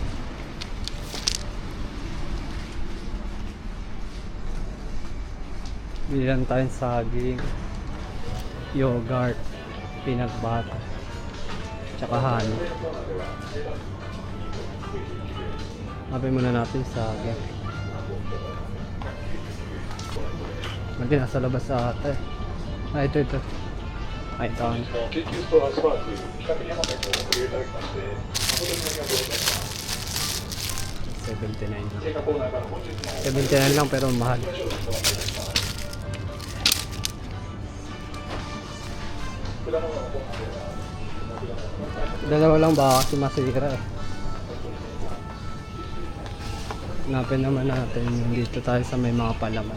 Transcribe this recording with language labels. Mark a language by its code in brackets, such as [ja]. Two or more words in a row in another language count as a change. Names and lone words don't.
[tl] Bilang tayong saging, yogurt, peanut butter, tsaka honey. Hapin muna natin saging. Mati nasa labas sa ata eh. Ah, ito. Ay, ito. [ja] 緊急ストアスパーク北見山店をご利用いただきまして誠にありがとうございます。 [tl] 79 lang. [ja] 青果コーナーから本日の [tl] 79 lang pero mahal. Dalawa lang ba kasi masira eh. Hanapin naman natin dito tayo sa may mga palaman.